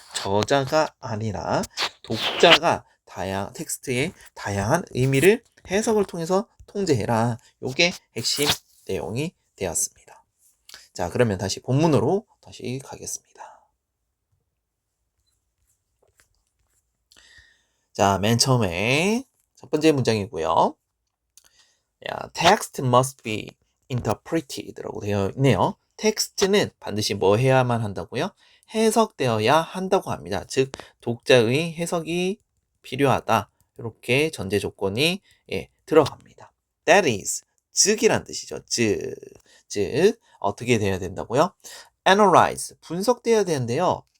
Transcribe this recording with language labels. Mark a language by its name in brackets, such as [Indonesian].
[Korean] 저자가 아니라 독자가 텍스트의 다양한 의미를 해석을 통해서 통제해라. 요게 핵심 내용이 되었습니다. 자, 그러면 다시 본문으로 다시 가겠습니다. 자, 맨 처음에 첫 번째 문장이고요. [English] Text must be interpreted [Korean] 라고 되어 있네요. 텍스트는 반드시 뭐 해야만 한다고요? 해석되어야 한다고 합니다. 즉, 독자의 해석이 필요하다. 이렇게 전제 조건이 들어갑니다. [English] That is, [Korean] 즉이란 뜻이죠. 즉 어떻게 돼야 된다고요? Analyze, 분석돼야 되는데요.